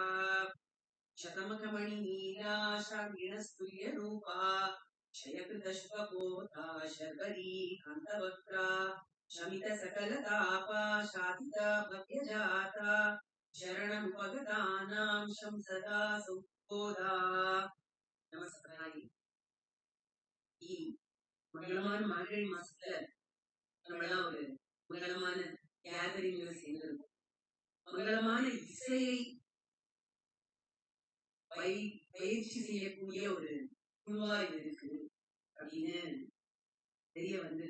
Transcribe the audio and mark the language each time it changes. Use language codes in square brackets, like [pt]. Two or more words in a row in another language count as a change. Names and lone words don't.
[sa] शतमकमणिनीला शागिणस्तुल्यरूपा क्षयकृतशुभपोता शर्वरी कान्तवक्त्रा शमितसकलतापा शाधिता भव्यजाता शरणमुपगतानां शंसदा सौबोधा நமஸ்காரம். [ta] மங்களமான மார்கழி மாசத்துல நம்மளாம் ஒரு மங்களமான கேதரிங்ல சேர்ந்திருக்கோம். மங்களமான இசையை பயிற்சி செய்யக்கூடிய ஒரு குழுவா இது இருக்கு அப்படின்னு தெரிய வந்தது.